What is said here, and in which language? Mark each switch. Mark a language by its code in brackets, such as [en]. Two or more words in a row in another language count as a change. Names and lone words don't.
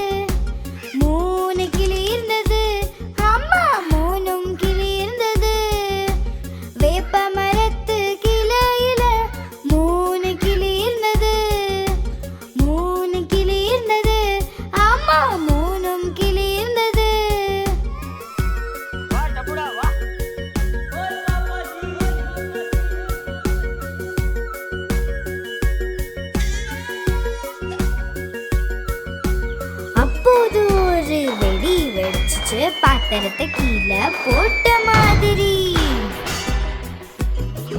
[ta] 3 கிளி இருந்தது. அம்மா 3ம் கிளி இருந்தது. வேப்ப மரத்து கிளையில 3 கிளி இருந்தது. 3 கிளி இருந்தது. அம்மா 3ம் கிளி இருந்தது. [hi] वाह टपुड़ा वाह ओए पापा जी [ta] அப்போது ஒரு வெடி வெடிச்சு பாத்திரத்தை கீழே போட்ட மாதிரி.